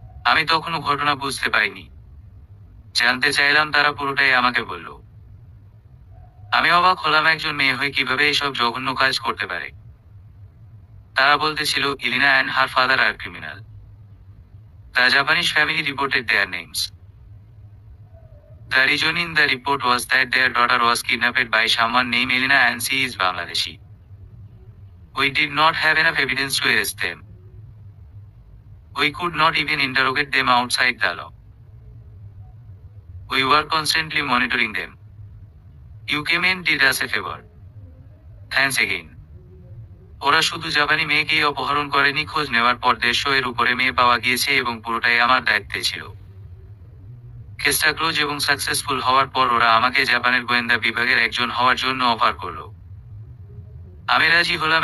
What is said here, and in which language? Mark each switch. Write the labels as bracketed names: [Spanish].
[Bangla] আমি তখনও ঘটনা বুঝতে পারিনি। জানতে চাইলাম, তারা পুরোটাই আমাকে বলল। আমি অবাক হলাম, একজন মেয়ে হয়ে কিভাবে এসব জঘন্য কাজ করতে পারে। [English] তারা বলতেছিল Elena and her father আর criminal. The Japanese family reported their names. The reason in the report was that their daughter was kidnapped by someone named Elena and she is Bangladeshi. We did not have enough evidence to arrest them. We could not even interrogate them outside the law. We were constantly monitoring them. You came and did us a favor. Thanks again. [Bangla] ওরা শুধু জাপানি মেয়েকেই অপহরণ করেনি, খোঁজ নেওয়ার পর 150 এর উপরে মেয়ে পাওয়া গিয়েছে এবং পুরোটাই আমার দায়িত্বে ছিল। কেসটা ক্লোজ এবং সাকসেসফুল হওয়ার পর ওরা আমাকে জাপানের গোয়েন্দা বিভাগের একজন হওয়ার জন্য অফার করলো। আমি রাজি হলাম।